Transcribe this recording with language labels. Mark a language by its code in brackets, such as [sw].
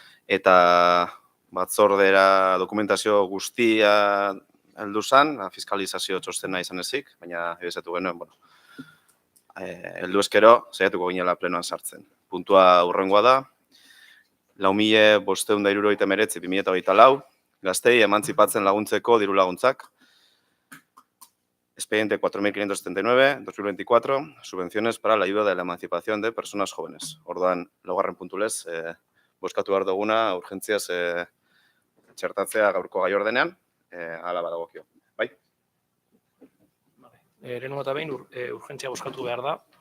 [eu] Eta batzordera dokumentazio guztia heldu zen, fiskalizazio txostena izan ezik, baina ebizatu genuen, heldu ezkero, saiatuko ginela plenoan sartzen. Puntua hurrengoa da, 4.579 2024, gaztei emantzipatzen laguntzeko diru laguntzak. [es] Expediente 4579-2024, subvenciones para la ayuda de la emancipación de personas jóvenes. [eu] Orduan, laugarren puntu lez, bozkatu behar duguna urgentziaz txertatzea gaurko gai ordenean, hala badagokio. Bai? Lehenengo eta behin urgentzia bozkatu behar da.